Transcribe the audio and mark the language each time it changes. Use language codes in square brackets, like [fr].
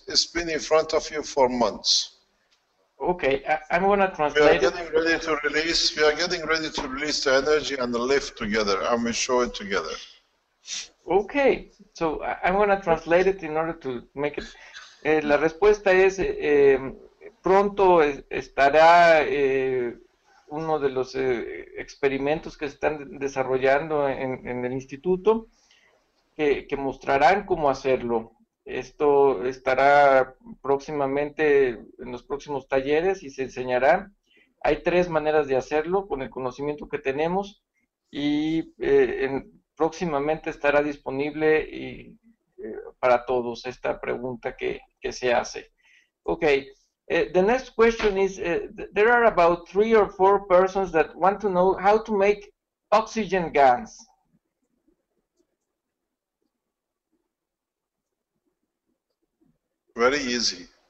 [en] It's been in front of you for months. Okay, I'm going to translate We are getting ready to release. We are getting ready to release the energy and the lift together, and we show it together. Okay, so I'm going to translate it in order to make it. [es] La respuesta es pronto estará uno de los experimentos que se están desarrollando en el instituto que mostrarán cómo hacerlo. Esto estará próximamente en los próximos talleres y se enseñará. Hay 3 maneras de hacerlo con el conocimiento que tenemos y próximamente estará disponible para todos esta pregunta que se hace. [en] Okay, the next question is, there are about 3 or 4 persons that want to know how to make oxygen gas. Very easy.